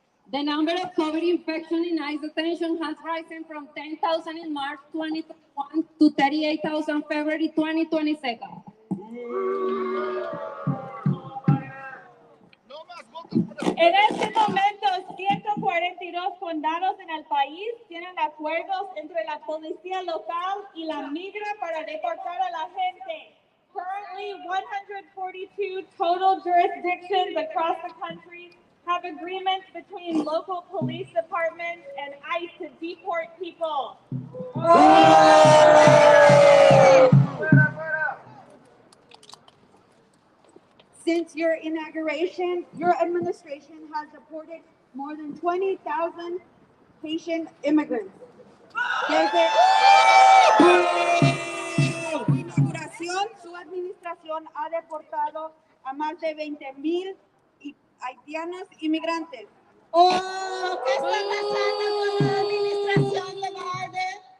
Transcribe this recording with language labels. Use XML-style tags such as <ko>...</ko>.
<en>The number of COVID infections in ICE detention has risen from 10,000 in March 2021 to 38,000 February 2022.</en> <es>En este momento, 142 condados en el país tienen acuerdos entre la policía local y la migra para deportar a la gente.</es> <en>Currently, 142 total jurisdictions across the country have agreements between local police departments and ICE to deport people. Since your inauguration, your administration has deported more than 20,000 Haitian immigrants.</en> <es>Desde su inauguración, su administración ha deportado a más de 20,000 haitianos inmigrantes. ¿Qué está pasando con la administración de Biden?</es>